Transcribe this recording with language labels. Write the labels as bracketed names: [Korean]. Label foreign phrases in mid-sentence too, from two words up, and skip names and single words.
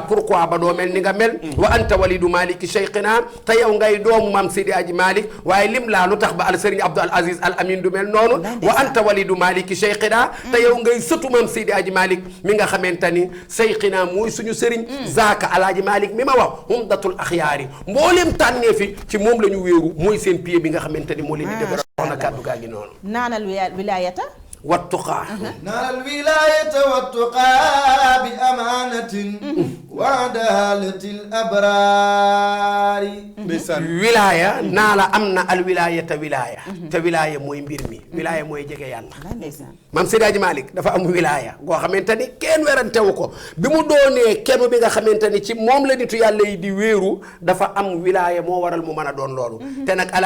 [Wolof] pourquoi ba doo mel ni nga mel [Arabic] وأنت والد مالك شيخنا [Wolof] te yow ngay doomu maam Seydi Hadji Malick waaye lim laa lu tax ba al Serigne Abdou Aziz Al Amin du mel noonu [Arabic] وأنت والد مالك شيخنا [Wolof] te yow ngay sëtu maam Seydi Hadji Malick mi nga xamante ni cheikhina mooy suñu Serigne zaaka Alaaji Malick mi ma wax [Arabic] عمدة الأخيار [Wolof] mboolem tànnee fi ci moom la ñu wéeru mooy seen pied bi nga xamante ni moo leen di dëgëral wax na kàddu gaa ngi noonu [Arabic] نال الولاية wattuqaa نال الولاية والتقى بأمانة وعدالة الأبرار [Wolof] wilaaya naa la am na [Arabic] الولاية [Wolof] wilaaya te wilaaya mooy mbir mi wilaaya mooy jege yàlla maam Seydi Hadji Malick dafa am wilaaya goo xamante ni kenn werantewu ko bi mu doonee kenn bi nga xamante ni ci moom la nitu yàlla yi di wéeru dafa am wilaaya moo waral mu mën a doon loolu te nag ala